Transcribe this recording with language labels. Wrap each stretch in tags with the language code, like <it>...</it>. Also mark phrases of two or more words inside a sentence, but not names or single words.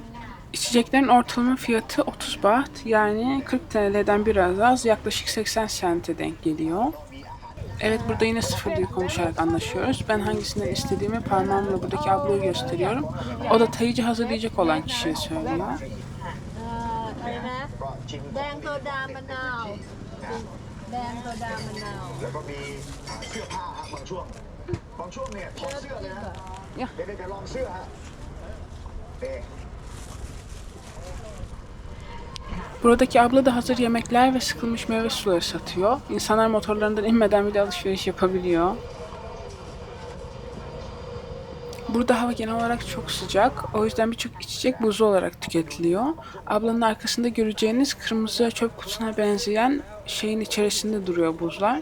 <tr>İçeceklerin ortalama fiyatı 30 baht yani 40 TL'den biraz az yaklaşık 80 sente denk geliyor. Evet burada yine sıfır dil konuşarak anlaşıyoruz. Ben hangisinden istediğimi parmağımla buradaki ablayı gösteriyorum. O da tayıcı hazırlayacak olan kişiye söylüyor.</tr> <th>อะไรนะแดงโซดามะนาวแดงโซดามะนาว แล้วก็มีเสื้อผ้าฮะบางช่วงเนี่ยถอดเสื้อเลยฮะ Ya. เดี๋ยวลองเสื้อฮะนี่</th> <tr>Buradaki abla da hazır yemekler ve sıkılmış meyve suları satıyor. İnsanlar motorlarından inmeden bile alışveriş yapabiliyor. Burada hava genel olarak çok sıcak. O yüzden birçok içecek buzlu olarak tüketiliyor. Ablanın arkasında göreceğiniz kırmızı çöp kutusuna benzeyen şeyin içerisinde duruyor buzlar.</tr>